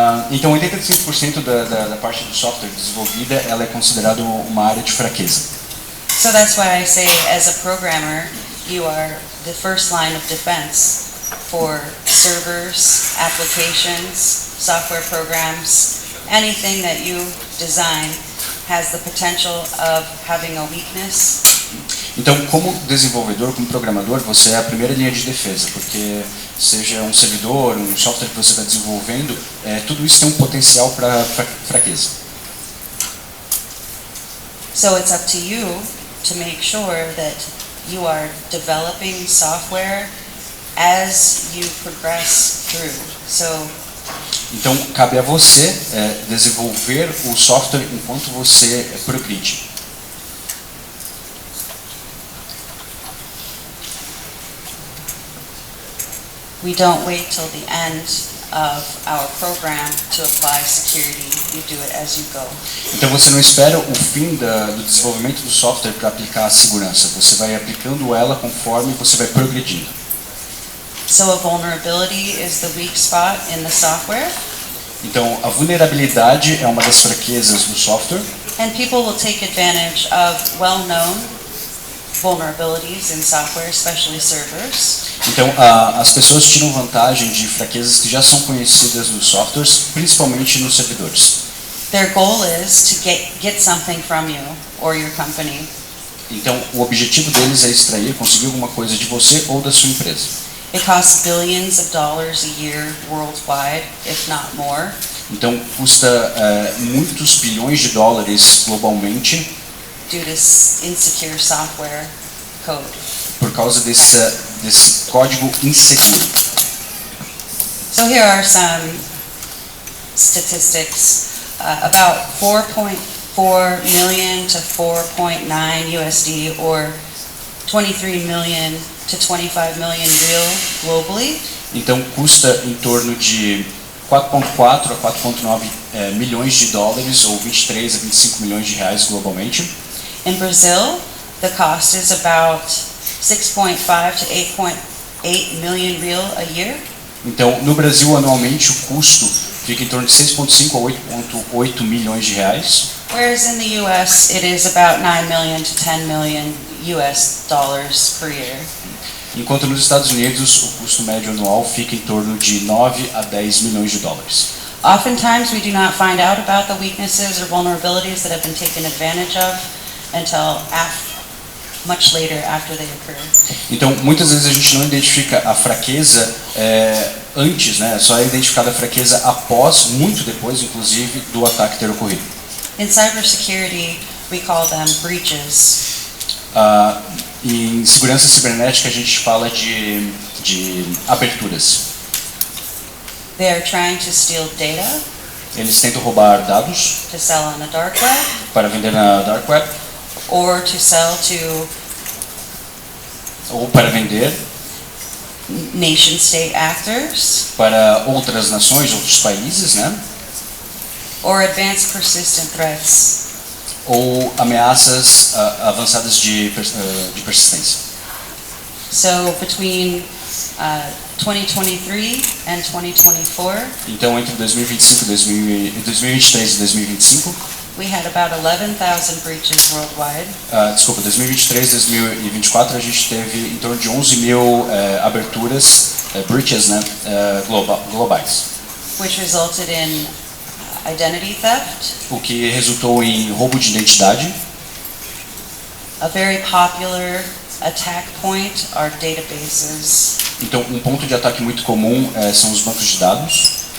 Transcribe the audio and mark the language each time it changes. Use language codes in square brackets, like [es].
[pt] Então 85% da parte do software desenvolvida ela é considerada uma área de fraqueza. [en] So that's why I say, as a programmer, you are the first line of defense for servers, applications, software programs. Anything that you design has the potential of having a weakness. [pt] Então, como desenvolvedor, como programador, você é a primeira linha de defesa, porque seja um servidor, um software que você está desenvolvendo, tudo isso tem um potencial para fraqueza. [en] So it's up to you to make sure that you are developing software as you progress through. So [pt] então, cabe a você desenvolver o software enquanto você progride. [en] we don't wait till the end of our program to apply security. You do it as you go. [pt] Então você não espera o fim do desenvolvimento do software para aplicar a segurança. Você vai aplicando ela conforme você vai progredindo. [en] So a vulnerability is the weak spot in the software, [pt] Então a vulnerabilidade é uma das fraquezas do software. [en] and people will take advantage of well-known vulnerabilities in software, especially servers. [pt] Então as pessoas tiram vantagem de fraquezas que já são conhecidas nos softwares, principalmente nos servidores. [en] Their goal is to get something from you or your company. [pt] Então o objetivo deles é extrair, conseguir alguma coisa de você ou da sua empresa. [en] It costs billions of dollars a year worldwide, if not more. [pt] Então custa muitos bilhões de dólares globalmente [en] Due to insecure software code. [pt] por causa desse código inseguro. [en] So here are some statistics. About 4.4 million to 4.9 USD, or 23 million to 25 million real globally. [pt] Então custa em torno de 4,4 a 4,9 milhões de dólares, ou 23 a 25 milhões de reais globalmente. [en] In Brazil, the cost is about 6.5 to 8.8 million real a year. [pt] Então no Brasil anualmente o custo fica em torno de 6,5 a 8,8 milhões de reais. [en] Whereas in the US, it is about 9 million to 10 million US dollars per year. [pt] Enquanto nos Estados Unidos o custo médio anual fica em torno de 9 a 10 milhões de dólares. [en] Oftentimes, we do not find out about the weaknesses or vulnerabilities that have been taken advantage of until much later after they occur. [pt] Então muitas vezes a gente não identifica a fraqueza antes, né? Só é identificada a fraqueza após, muito depois, inclusive, do ataque ter ocorrido. [en] In cybersecurity, we call them breaches. [pt] Em segurança cibernética a gente fala de aberturas. [en] They are trying to steal data [pt] Eles tentam roubar dados [en] to sell on the dark web, [pt] para vender na dark web [en] or to sell to [pt] ou para vender [en] nation-state actors, [pt] para outras nações, outros países, né? [en] or advanced persistent threats. [pt] Ou ameaças avançadas de persistência. [en] So between 2023 and 2024, [pt] Então entre 2023 e 2025, [en] we had about 11,000 breaches worldwide, [pt] 2023 e 2024 a gente teve em torno de 11 mil aberturas, breaches, né, globais. [en] which resulted in identity theft, [pt] O que resultou em roubo de identidade. [en] a very popular attack point are databases, [pt] Então um ponto de ataque muito comum são os bancos de dados,